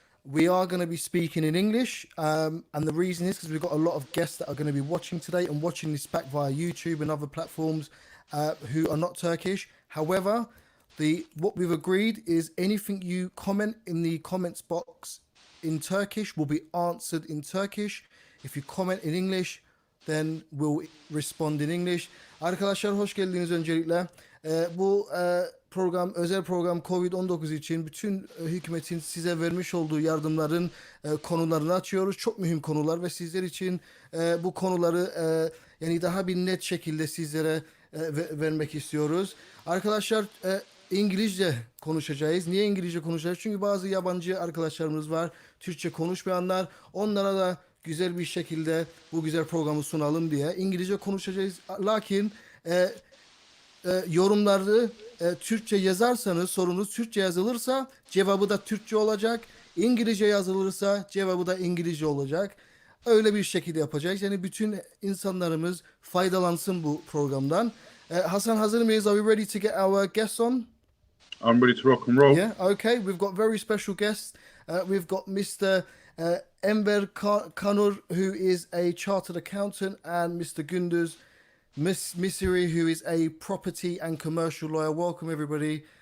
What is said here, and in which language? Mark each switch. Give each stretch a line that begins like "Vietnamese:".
English: we are going to be speaking in English, and the reason is because we've got a lot of guests that are going to be watching today and watching this back via YouTube and other platforms who are not Turkish. However, what we've agreed is anything you comment in the comments box in Turkish will be answered in Turkish. If you comment in English, then we'll respond in English.
Turkish: Arkadaşlar hoş geldiniz öncelikle. Bu program, özel program COVID-19 için bütün hükümetin size vermiş olduğu yardımların konularını açıyoruz. Çok mühim konular ve sizler için bu konuları yani daha bir net şekilde sizlere vermek istiyoruz. Arkadaşlar İngilizce konuşacağız. Niye İngilizce konuşacağız? Çünkü bazı yabancı arkadaşlarımız var. Türkçe konuşmayanlar. Onlara da güzel bir şekilde bu güzel programı sunalım diye İngilizce konuşacağız. Lakin yorumları Türkçe yazarsanız, sorunuz Türkçe yazılırsa cevabı da Türkçe olacak. İngilizce yazılırsa cevabı da İngilizce olacak. Öyle bir şekilde yapacağız. Yani bütün insanlarımız faydalansın bu programdan. Hasan, hazır mıyız?
English: Are we ready to get our guests on? I'm ready to rock and roll. Yeah, okay. We've got very special guests. We've got Mr. Enver Kannur, who is a chartered accountant, and Mr. Gunduz, Misiri, who is a property and commercial lawyer. Welcome, everybody.